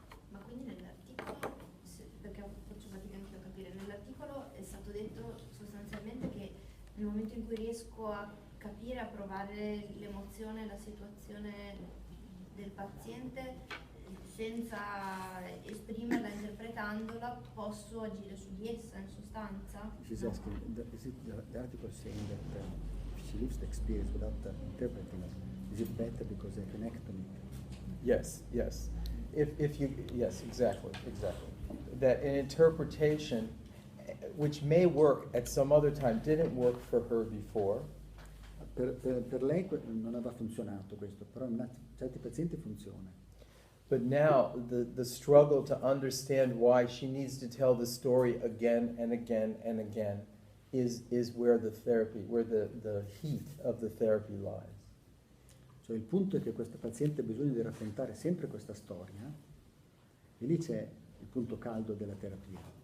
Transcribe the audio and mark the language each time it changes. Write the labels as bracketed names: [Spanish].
[Italian] Ma quindi nell'articolo, perché faccio fatica anche a capire, nell'articolo è stato detto sostanzialmente che nel momento in cui riesco a capire, a provare l'emozione, la situazione del paziente, senza esprimerla, interpretandola, posso agire su di essa in sostanza? [English] She's asking, the article saying that if she lives the experience without interpreting it, is it better because I can act on it? Yes, yes. Yes, exactly. That an interpretation, which may work at some other time, didn't work for her before. [Italian] Per lei non aveva funzionato questo, però in certi pazienti funziona. [English] But now the struggle to understand why she needs to tell the story again and again and again is where the therapy, where the heat of the therapy lies. [Italian] Cioè il punto è che questa paziente ha bisogno di raccontare sempre questa storia, e lì c'è il punto caldo della terapia.